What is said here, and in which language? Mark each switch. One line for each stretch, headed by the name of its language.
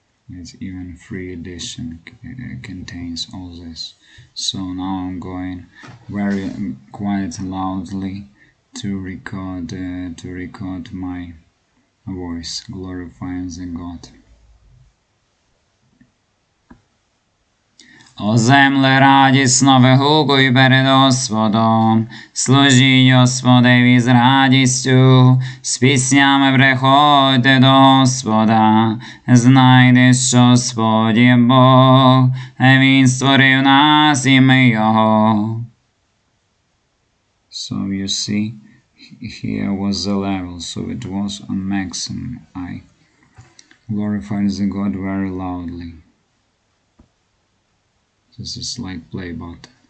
English: It's even free edition contains all this. So now I'm going very quite loudly to record my voice, glorifying the God.
Ukrainian: О земле радісно вигукуй перед Господом, служіть Господеві з радістю, з піснями приходьте до Господа, знайте, що Господь є Бог, Він створив нас і ми Його.
English: So you see, here was the level, so it was on maximum. I glorified the God very loudly. This is like play button.